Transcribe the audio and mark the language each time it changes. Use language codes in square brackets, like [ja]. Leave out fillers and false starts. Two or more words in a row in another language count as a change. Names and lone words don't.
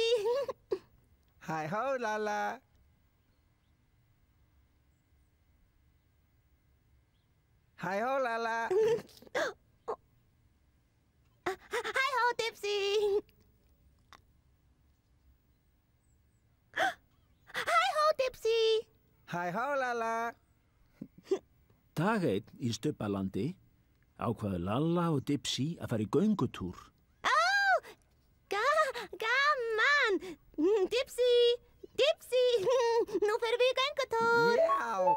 [is] Hi-ho, Lala. Hi-ho, Lala. Hi-ho, Dipsy! Hi-ho, Dipsy! Hi-ho, Lala. Dag einn í Stubbalandi ákvaðu Lalla og Dipsy að fara í göngutúr. Gaman! Dipsy! Nú ferum við í göngutúr! Já!